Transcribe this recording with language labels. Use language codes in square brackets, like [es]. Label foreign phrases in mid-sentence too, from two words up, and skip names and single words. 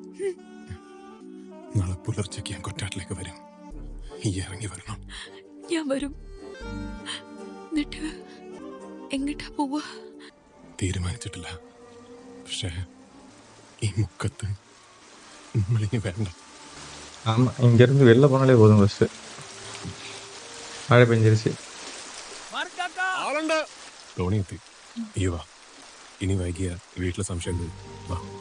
[ml] നാളെ പുലർച്ചയ്ക്ക് ഞാൻ കൊറ്റാട്ടിലേക്ക് വരും. ഈ ഇറങ്ങി വരണം. ഞാൻ വരും. എന്നിട്ട് എങ്ങോട്ടാ പോവാ? തീരുമാനിച്ചിട്ടില്ല. പക്ഷേ ഈ മുക്കത്ത് നമ്മളിനി വേണ്ട. [ta] ஆமா, இங்கிருந்து வெளில போனாலே போதும். ஃபர்ஸ்ட் மழை பெஞ்சிருச்சு. [ml] തോണി എത്തി. ഈ വാ. ഇനി വൈകിയ വീട്ടിലെ സംശയം വാ.